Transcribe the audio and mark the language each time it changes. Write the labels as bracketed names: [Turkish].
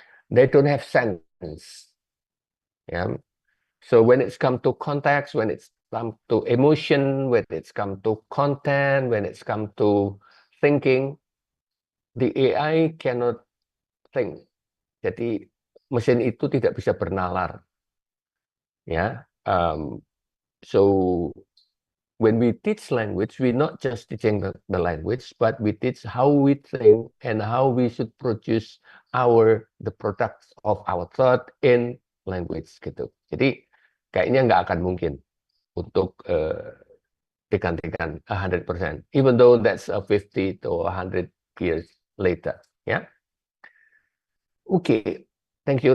[English] They don't have sense. Yeah. So when it's come to context, when it's come to emotion, when it's come to content, when it's come to thinking, the AI cannot think. [Indonesian] Jadi mesin itu tidak bisa bernalar. Ya. [English] So when we teach language, we're not just teaching the language, but we teach how we think and how we should produce the products of our thought in language gitu. [Indonesian] Jadi kayaknya nggak akan mungkin untuk digantikan 100%, [English] even though that's 50 to 100 years later. Yeah. Okay. Thank you.